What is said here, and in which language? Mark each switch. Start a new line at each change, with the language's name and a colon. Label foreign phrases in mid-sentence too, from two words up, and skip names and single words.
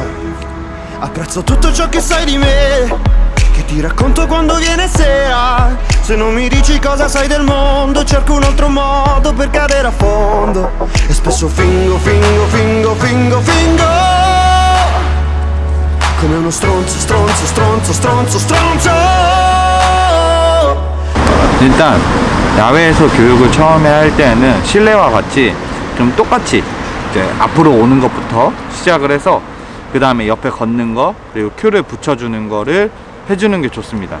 Italian: Apprezzo tutto ciò che sai di me, che ti racconto quando viene sera. Se non mi dici cosa sai del mondo, cerco un altro modo per cadere a fondo. E spesso fingo come uno stronzo.
Korean: 일단 야외에서 교육을 처음에 할 때는 실내와 같이 좀 똑같이 이제 앞으로 오는 것부터 시작을 해서 그 다음에 옆에 걷는 거, 그리고 큐를 붙여주는 거를 해주는 게 좋습니다.